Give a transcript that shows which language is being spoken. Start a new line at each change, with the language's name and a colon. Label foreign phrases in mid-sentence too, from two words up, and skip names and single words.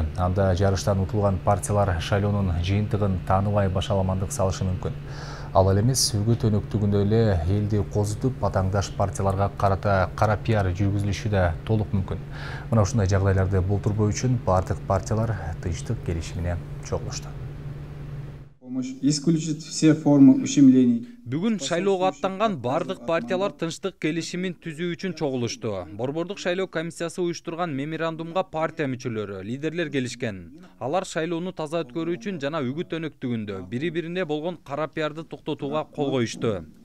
Kyrgyz: Анда жарыштан утулган партиялар шайлоонун жыйынтыгын тааныбай башаламандык салышы мүмкүн. Ал эле эмес, үгүт өнөктүгүндө эле элди козутуп, батаңдаш партияларга карата кара пиар жүргүзүлүшү да толук мүмкүн. Мына ушундай жагдайларды болтурбоо үчүн бардык партиялар тынчтык келишимине чогулушту.
Russian: Исключить все формы ущемлений.
Kyrgyz: Бүгүн шайлоого аттанган бардык партиялар тынчтык келишимин түзүү үчүн чогулушту. Борбордук шайлоо комиссиясы уюштурган меморандумга партия мүчөлөрү, лидерлер келишкен. Алар шайлоону таза өткөрүү үчүн жана үгүт өнөктүгүндө бири-бирине болгон кара пиарды токтотууга кол коюшту.